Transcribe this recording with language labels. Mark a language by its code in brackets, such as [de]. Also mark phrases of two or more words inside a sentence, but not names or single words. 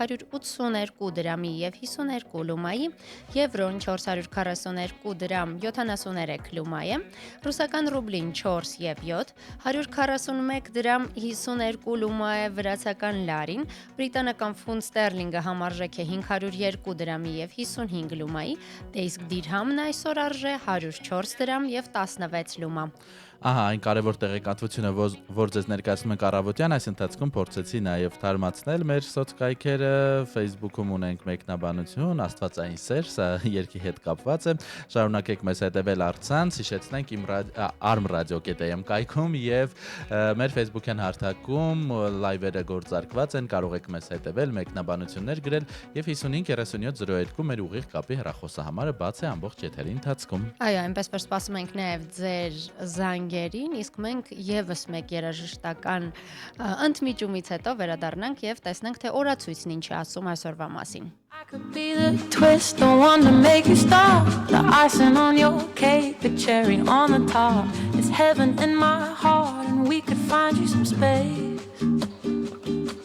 [hy] 382 դրամի եւ 52 լումայի, եվրոն 442 դրամ 73 լումայ է, ռուսական ռուբլին 4 եւ 7, 141 դրամ 52 լումայ է վրացական լարին, բրիտանական ֆունտ ստերլինգը համարժեք է 502 դրամի եւ 55 լումայի, իսկ դիրհամն այսօր արժե 104 դրամ եւ 16 լումա։ Ահա, այն կարևոր տեղեկատվությունը, որ ձեզ ներկայացնում ենք առավոտյան, այս ընթացքում փորձեցի նաև թարմացնել մեր սոցկայքերը, Facebook-ում ունենք մեկնաբանություն, աստվածային սեր, սա երկի հետ կապված է, շարունակեք մեզ հետևել առցանց, հիշեցնենք իմ arm.radio.am կայքում եւ մեր Facebook-յան հարթակում լայվերը գործարկված են, կարող եք մեզ հետևել, մեկնաբանություններ գրել եւ 553702 մեր ուղիղ կապի հեռախոսահամարը բաց է ամբողջ եթերի ընթացքում։ Այո, այնպես որ սպասում ենք նաև ձեր զանգերին, իսկ մենք եւս մեկ երաժշտական ընդմիջումից հետո վերադառնանք եւ տեսնենք թե օրացույցն ինչ է ասում այսօրվա մասին։ [en] I could be the twist, the one to make you stop, the icing on your cake, the cherry on the top. It's heaven in my heart and we could find you some space.